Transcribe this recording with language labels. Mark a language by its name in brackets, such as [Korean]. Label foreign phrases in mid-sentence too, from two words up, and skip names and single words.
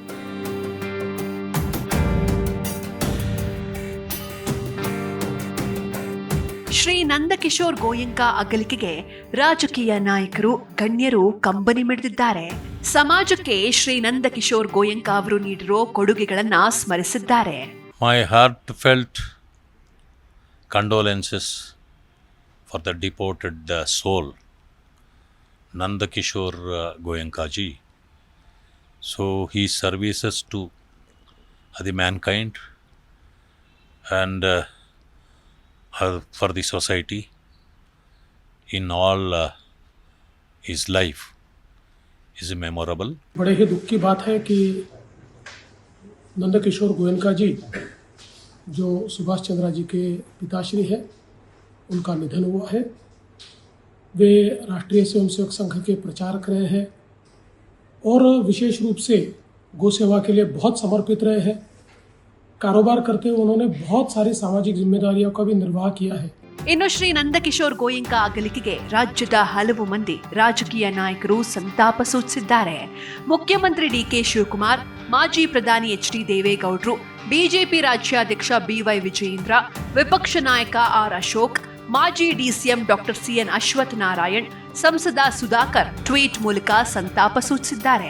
[Kannada] ಶ್ರೀ ನಂದಕಿಶೋರ್ ಗೋಯಂಕ ಅಗಲಿಕೆಗೆ ರಾಜಕೀಯ ನಾಯಕರು, ಗಣ್ಯರು ಕಂಬನಿ ಮಿಡಿದಿದ್ದಾರೆ. ಸಮಾಜಕ್ಕೆ ಶ್ರೀ ನಂದಕಿಶೋರ್ ಗೋಯಂಕ ಅವರು ನೀಡಿರೋ ಕೊಡುಗೆಗಳನ್ನ ಸ್ಮರಿಸಿದ್ದಾರೆ. [English] My heartfelt condolences for the deported soul, Nandakishore Goenka ji. So his services to the mankind and for the society in all his life is memorable. [Hindi] बड़े ही दुख की बात है कि नंदकिशोर गोयनका जी जो सुभाष चंद्र जी के पिताश्री है, उनका निधन हुआ है. वे राष्ट्रीय स्वयंसेवक संघ के प्रचारक रहे हैं और विशेष रूप से गौ सेवा के लिए बहुत समर्पित रहे हैं. कारोबार करते हुए उन्होंने बहुत सारी सामाजिक जिम्मेदारियों का भी निर्वाह किया है. [Kannada] ಇನ್ನು ಶ್ರೀ ನಂದಕಿಶೋರ್ ಗೋಯಂಕ ಅಗಲಿಕೆಗೆ ರಾಜ್ಯದ ಹಲವು ಮಂದಿ ರಾಜಕೀಯ ನಾಯಕರು ಸಂತಾಪ ಸೂಚಿಸಿದ್ದಾರೆ. ಮುಖ್ಯಮಂತ್ರಿ ಡಿಕೆ ಶಿವಕುಮಾರ್, ಮಾಜಿ ಪ್ರಧಾನಿ ಎಚ್ ಡಿ ದೇವೇಗೌಡರು, ಬಿಜೆಪಿ ರಾಜ್ಯಾಧ್ಯಕ್ಷ ಬಿವೈ ವಿಜಯೇಂದ್ರ, ವಿಪಕ್ಷ ನಾಯಕ ಆರ್ ಅಶೋಕ್, ಮಾಜಿ ಡಿಸಿಎಂ ಡಾಕ್ಟರ್ ಸಿಎನ್ ಅಶ್ವಥ್ ನಾರಾಯಣ್, ಸಂಸದ ಸುಧಾಕರ್ ಟ್ವೀಟ್ ಮೂಲಕ ಸಂತಾಪ ಸೂಚಿಸಿದ್ದಾರೆ.